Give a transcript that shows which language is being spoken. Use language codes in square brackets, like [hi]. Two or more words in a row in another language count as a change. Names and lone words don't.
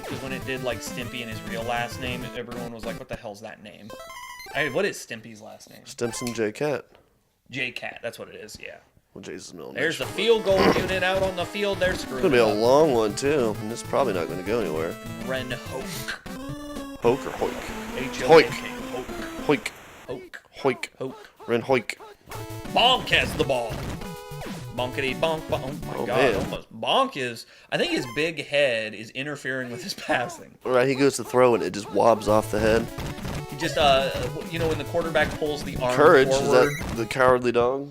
[en] Because when it did like Stimpy and his real last name, everyone was like, "What the hell's that name?" What is Stimpy's last name? Stimson J Cat. J Cat. That's what it is. Yeah. Well, Jason's middle name. There's the field goal unit out on the field. They're screwing. It's gonna be a long one too, and it's probably not going to go anywhere. Ren Hoke. Hoke or Hoik? Hoik. Hoik. Hoke. Hoik. Hoke. Ren Hoik. Bonk has the ball. Bonkity bonk. Oh my God! Man. Almost. Bonk is. I think his big head is interfering with his passing. Right, he goes to throw and it just wobs off the head. He just, when the quarterback pulls the arm Courage, forward. is that the cowardly dog?